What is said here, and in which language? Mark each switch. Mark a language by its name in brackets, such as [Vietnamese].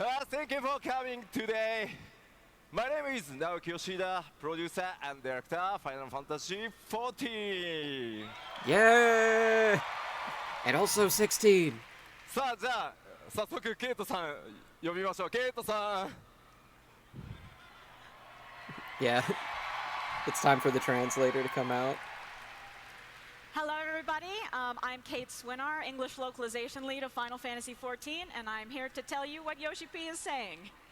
[English] Thank you for coming today. My name is Naoki Yoshida, producer and director Final Fantasy XIV. Yeah! And also 16. [Japanese] さあじゃあ早速ケイトさん呼びましょう。ケイトさん。 [English] Yeah. It's time for the translator to come out. Hello, everybody. I'm Kate Swinar, English localization lead of Final Fantasy XIV, and I'm here to tell you what Yoshi P is saying.